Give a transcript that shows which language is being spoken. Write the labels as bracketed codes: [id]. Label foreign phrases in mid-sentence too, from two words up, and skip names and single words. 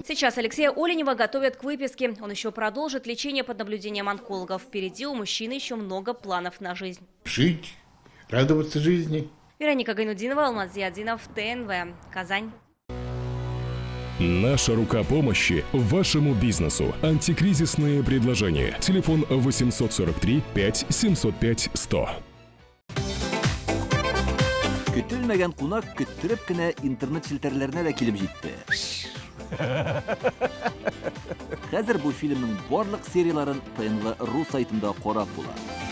[ru] Сейчас Алексея Оленева готовят к выписке. Он еще продолжит лечение под наблюдением онкологов. Впереди у мужчины еще много планов на жизнь. Жить, радоваться жизни. Вероника Гайнудинова, Алмаз Зиадинов, ТНВ, Казань. Наша рука помощи вашему бизнесу. Антикризисные предложения. Телефон 843 5 705 100. [tt] Көтелмәгән кунак көттөреп кенә интернет челтәрләренә дә килеп җитте. Хәзер бу фильмның барлык серияларын ТНВ.ру сайтында карап була.